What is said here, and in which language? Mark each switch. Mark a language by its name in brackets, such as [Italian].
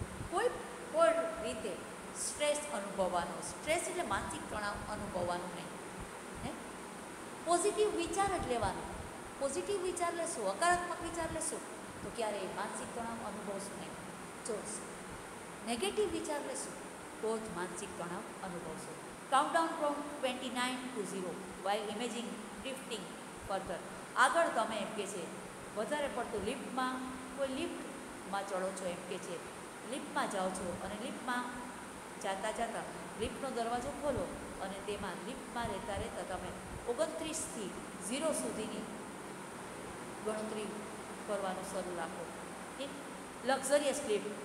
[Gujarati] કોઈ પણ રીતે સ્ટ્રેસ અનુભવવાનો, સ્ટ્રેસ એટલે માનસિક તણાવ અનુભવવાનું નહીં. પોઝિટિવ વિચાર જ લેવાનો. પોઝિટિવ વિચાર લેશો, હકારાત્મક વિચાર લેશો તો ક્યારેય માનસિક તણાવ અનુભવશો નહીં. જો નેગેટિવ વિચાર લેશો તો જ માનસિક તણાવ અનુભવશો. [English] Count down from 29 to 0 while imagining drifting further. [Gujarati] આગળ તમે એમ કે છે વધારે પડતું કોઈ લિફ્ટમાં ચડો છો એમ કે છે, લિફ્ટમાં જાઓ છો અને લિફ્ટમાં જાતા લિફ્ટનો દરવાજો ખોલો અને તેમાં લિફ્ટમાં રહેતા તમે 29થી 0 સુધીની ગણતરી કરવાનું શરૂ રાખો. Luxurious lift.